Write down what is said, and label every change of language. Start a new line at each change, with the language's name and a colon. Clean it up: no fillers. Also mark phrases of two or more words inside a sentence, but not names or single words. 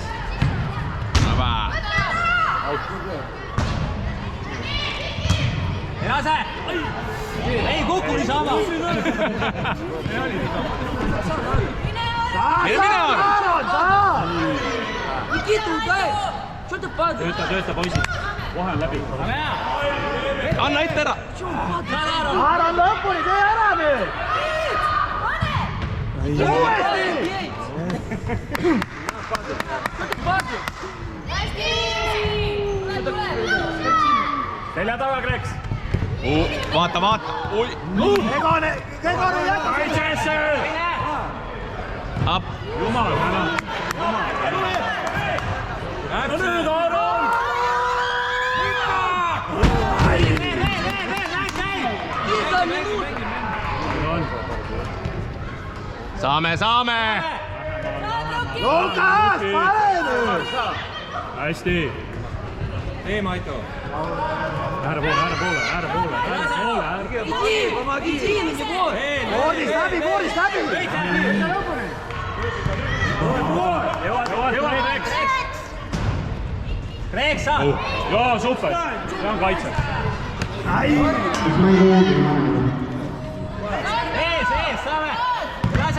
Estonian: Vaba! Hea see! Ei kuku niisama! Saad!
Russian: Никита, удай! Что ты падаешь?
Estonian: Tööta, poisid. Kohe on läbi. Anna ette ära! Ära lõpuni, tee ära nüüd! Uuesti! Selja taga, Kreks. Vaata! Egane jätta! Kaitsesse! Up! Jumal, täna. No nüüd, Aaron!
Russian: Никита, минут!
Estonian: Saame! Lukas, pane nüüd! Hästi. Tee, Maito. Ääre poole.
Russian: Иди, помоги! Иди на него!
Estonian: Boordist läbi! Kreks! Kreks, sa! Joo, super! See on kaitse. mängu viimane. Ees, saame! Lase!